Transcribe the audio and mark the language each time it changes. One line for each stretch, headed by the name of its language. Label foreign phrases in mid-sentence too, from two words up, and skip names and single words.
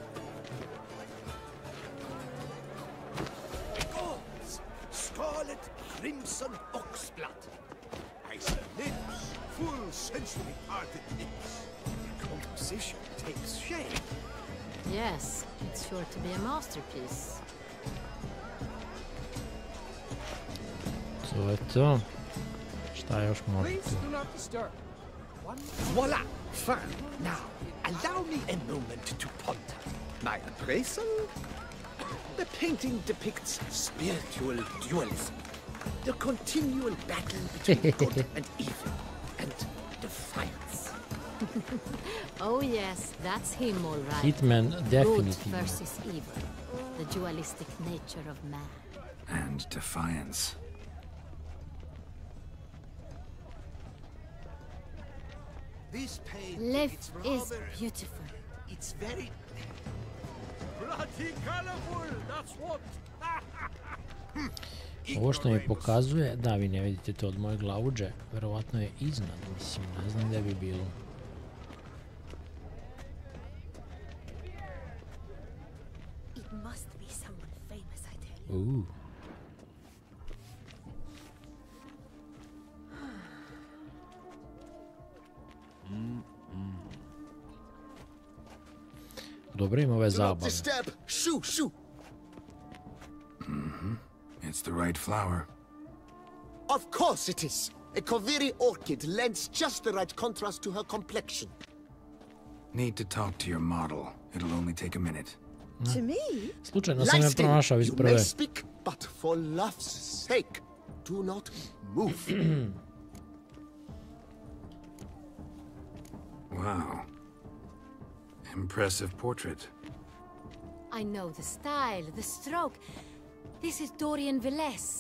English: Gauze, scarlet, crimson oxblood. Ice lips, full sensually parted lips. The composition takes shape. Yes, it's sure to be a masterpiece.
Serbian: To je to. Šta još može
English: Please
Serbian: tu?
English: do not disturb. Voila! Fine. Now, allow me a moment to ponder. My appraisal? The painting depicts spiritual dualism. The continual battle between good and evil, and defiance. Oh yes, that's him all right. Hitman Good
Serbian: definitivno.
English: versus evil. The dualistic nature of man. And defiance. This paint Lift is beautiful. It's very Bloody colorful, that's what.
Serbian: Ovo što mi pokazuje, da vi ne vidite to od moje glavuđe, verovatno je iznad, mislim, ne znam gde bi bilo.
English: It must be someone famous, I tell you.
Serbian: Ooh. Dobro, ima ove
English: Do not
Serbian: zabave.
English: disturb! Shoo, shoo! It's the right flower. Of course it is! A Koviri orchid lends just the right contrast to her complexion. Need to talk to your model. It'll only take a minute. To me?
Serbian: Slučajno sam je
English: Lie still.
Serbian: pronašao iz
English: You
Serbian: prve.
English: may speak, but for love's sake, do not move. Wow. Impressive portrait. I know the style, the stroke. This is Dorian Velez.